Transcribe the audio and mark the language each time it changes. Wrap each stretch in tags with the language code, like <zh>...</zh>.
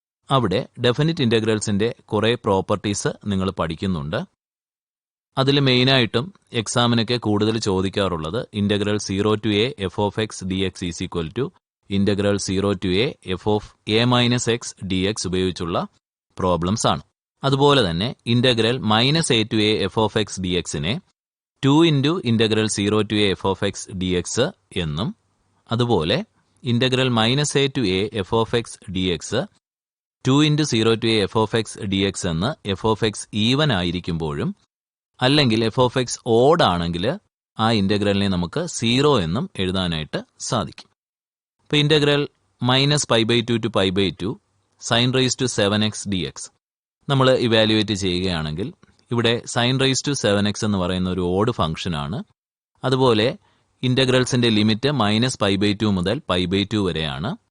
<ml>അവിടെ ഡെഫിനിറ്റ് ഇന്റഗ്രൽസിന്റെ കുറേ പ്രോപ്പർട്ടീസ് നിങ്ങൾ പഠിക്കുന്നുണ്ട്. അതിൽ മെയിനായിട്ടും എക്സാമിനൊക്കെ കൂടുതൽ ചോദിക്കാറുള്ളത്</ml> <en>Integral 0 to a f of x dx is equal to integral 0 to a f of a minus x d x ഉപയോഗിച്ചുള്ള problems ആണ്. അതുപോലെ തന്നെ integral -a to a f of x dxനെ 2 into integral 0 to a f of x dx എന്നും, അതുപോലെ integral -a to a f of x dx 2 into 0 to a f of x dx എന്ന് f of x even ആയിരിക്കുമ്പോഴും അല്ലെങ്കിൽ f of x odd ആണെങ്കിൽ ആ ഇൻ്റഗ്രലിനെ നമുക്ക് 0 എന്നും എഴുതാനായിട്ട് സാധിക്കും. ഇപ്പോൾ integral -π/2 to π/2 sin raised to 7x dx</en> <ml>നമ്മൾ ഇവാലുവേറ്റ് ചെയ്യുകയാണെങ്കിൽ ഇവിടെ</ml> <en>sin raised to 7x എന്ന് പറയുന്ന ഒരു ഓഡ് ഫംഗ്ഷനാണ്.</en> <ml>അതുപോലെ ഇൻ്റഗ്രൽസിൻ്റെ ലിമിറ്റ് -π/2 മുതൽ π/2 വരെയാണ്.</ml>